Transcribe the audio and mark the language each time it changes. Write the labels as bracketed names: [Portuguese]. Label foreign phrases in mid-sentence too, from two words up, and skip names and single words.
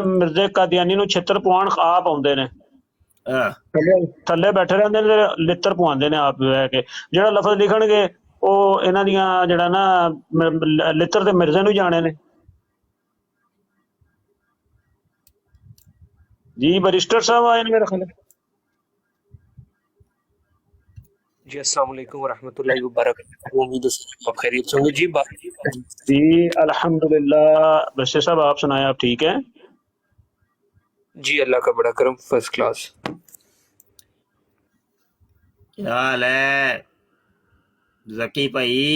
[Punjabi] ਮਿਰਜ਼ੇ ਕਾਦੀਆਨੀ ਨੂੰ ਛਿੱਤਰ ਪਵਾਉਣ ਆਪ ਆਉਂਦੇ ਨੇ, ਥੱਲੇ ਬੈਠੇ ਰਹਿੰਦੇ ਨੇ, ਲਿੱਤਰ ਪਵਾਉਂਦੇ ਨੇ ਆਪ ਬਹਿ ਕੇ। ਜਿਹੜਾ ਲਫ਼ਜ਼ ਲਿਖਣਗੇ ਉਹ ਇਹਨਾਂ ਦੀਆਂ ਜਿਹੜਾ ਨਾ ਲਿੱਤਰ ਤੇ ਮਿਰਜ਼ੇ ਨੂੰ ਜਾਣੇ ਨੇ। ਜੀ ਬਰਿਸਟਰ ਸਾਹਿਬ ਆਏ ਨੇ ਮੇਰੇ ਖਿਆਲ। [Arabic] جی السلام علیکم ورحمة الله وبركاته. [Urdu] امید ہے آپ خیریت سے ہوں گے جی. جی الحمدللہ. بشیر صاحب آپ سنائے، آپ ٹھیک ہیں? جی اللہ کا بڑا کرم, [English] first class. [Urdu] کیا حال ہے ذکی بھائی?